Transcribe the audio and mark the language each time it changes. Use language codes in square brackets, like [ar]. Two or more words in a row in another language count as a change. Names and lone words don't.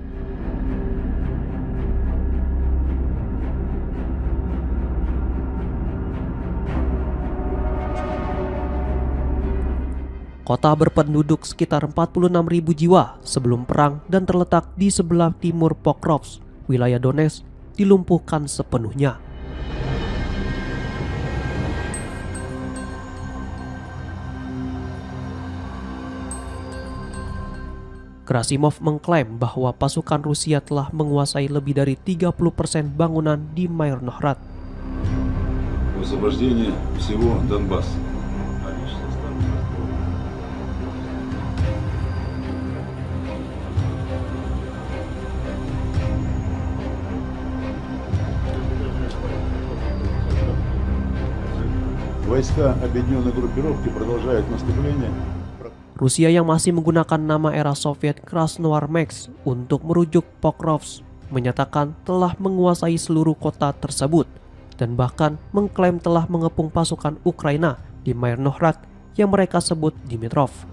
[id] kota berpenduduk sekitar 46.000 jiwa sebelum perang dan terletak di sebelah timur Pokrovsk, wilayah Donetsk, dilumpuhkan sepenuhnya. Gerasimov mengklaim bahwa pasukan Rusia telah menguasai lebih dari 30% bangunan di Myrnohrad. [ru] освобождение всего Донбасса. Войска объединенной группировки продолжают наступление. [id] Rusia yang masih menggunakan nama era Soviet Krasnoarmeysk untuk merujuk Pokrovsk menyatakan telah menguasai seluruh kota tersebut dan bahkan mengklaim telah mengepung pasukan Ukraina di Myrnohrad yang mereka sebut Dimitrov.